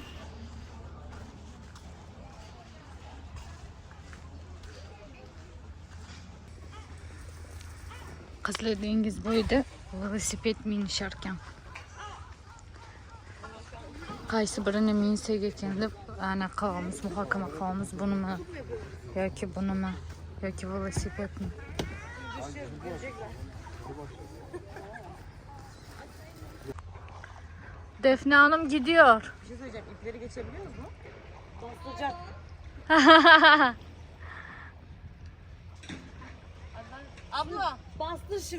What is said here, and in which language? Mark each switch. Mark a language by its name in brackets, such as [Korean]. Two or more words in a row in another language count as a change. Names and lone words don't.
[Uzbek] Qizlar dengiz bo'yida velosiped minishar ekan. Qaysi birini minsak ekan deb muhokama qilamiz. Bunimi yoki bunimi yoki velosipedni. [Turkish] Defne Hanım gidiyor. Bir şey söyleyeceğim. İpleri geçebiliyoruz mu? Dostlayacak. Abla bastır şimdi.